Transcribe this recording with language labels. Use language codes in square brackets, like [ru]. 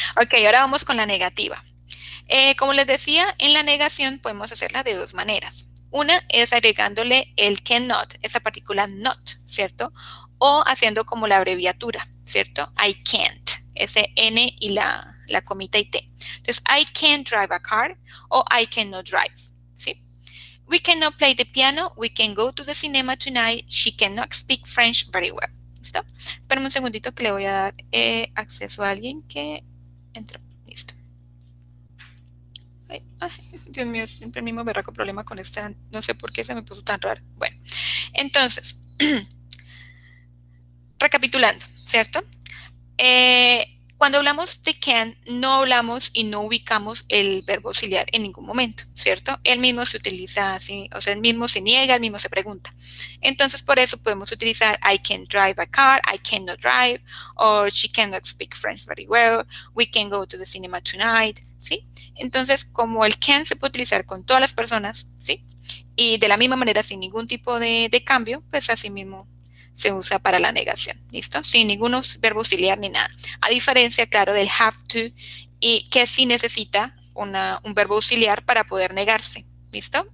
[es] Ok, ahora vamos con la negativa. Como les decía, en la negación podemos hacerla de dos maneras. Una es agregándole el cannot, esa partícula not, ¿cierto? o haciendo como la abreviatura, ¿cierto? [en] I can't, [es] ese N y la comita y T. Entonces, [en] I can't drive a car o I cannot drive, [es] ¿sí? [en] We cannot play the piano, we can go to the cinema tonight, she cannot speak French very well. [es] ¿Listo? Espérame un segundito que le voy a dar acceso a alguien que entró. Listo. Ay, Dios mío, siempre el mismo berraco problema con esta, no sé por qué se me puso tan raro. Bueno, entonces, recapitulando, ¿cierto? Cuando hablamos de can, no hablamos y no ubicamos el verbo auxiliar en ningún momento, ¿cierto? El mismo se utiliza así, o sea, el mismo se niega, el mismo se pregunta. Entonces, por eso podemos utilizar [en] I can drive a car, I cannot drive, or she cannot speak French very well, we can go to the cinema tonight, [es] ¿sí? Entonces, como el can se puede utilizar con todas las personas, ¿sí? Y de la misma manera, sin ningún tipo de cambio, pues así mismo se usa para la negación, ¿listo? Sin ningún verbo auxiliar ni nada. A diferencia, claro, del have to, y que sí necesita un verbo auxiliar para poder negarse, ¿listo?